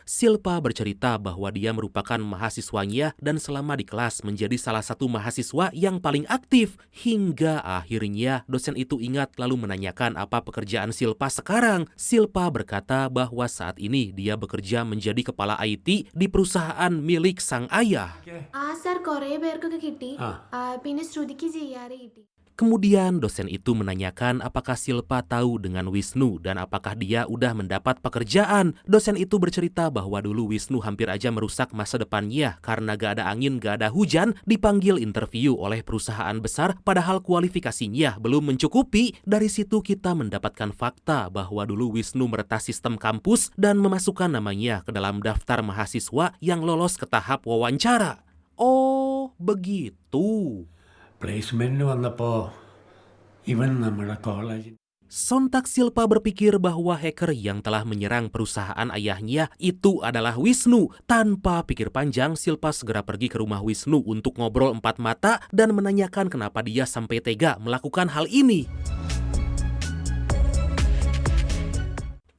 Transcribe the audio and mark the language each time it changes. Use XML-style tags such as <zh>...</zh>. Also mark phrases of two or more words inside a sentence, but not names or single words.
<id>Silpa bercerita bahwa dia merupakan mahasiswanya dan selama di kelas menjadi salah satu mahasiswa yang paling aktif. Hingga akhirnya dosen itu ingat lalu menanyakan apa pekerjaan Silpa sekarang. Silpa berkata bahwa saat ini dia bekerja menjadi kepala IT di perusahaan milik sang ayah. Sir,</id> <ml>കുറേ പേർക്കൊക്കെ കിട്ടി. പിന്നെ ശ്രുതിക്ക് ചെയ്യാറ് കിട്ടി.</ml> <id>Kemudian dosen itu menanyakan apakah Silpa tahu dengan Wisnu dan apakah dia udah mendapat pekerjaan. Dosen itu bercerita bahwa dulu Wisnu hampir aja merusak masa depannya karena gak ada angin, gak ada hujan, dipanggil interview oleh perusahaan besar padahal kualifikasinya belum mencukupi. Dari situ kita mendapatkan fakta bahwa dulu Wisnu meretas sistem kampus dan memasukkan namanya ke dalam daftar mahasiswa yang lolos ke tahap wawancara. Oh, begitu.</id> <ml>പ്ലേസ്മെന്റിന് വന്നപ്പോ ഇവൻ നമ്മുടെ കോളേജിൽ</ml> <id>Sontak Silpa berpikir bahwa hacker yang telah menyerang perusahaan ayahnya itu adalah Wisnu. Tanpa pikir panjang, Silpa segera pergi ke rumah Wisnu untuk ngobrol empat mata dan menanyakan kenapa dia sampai tega melakukan hal ini.</id>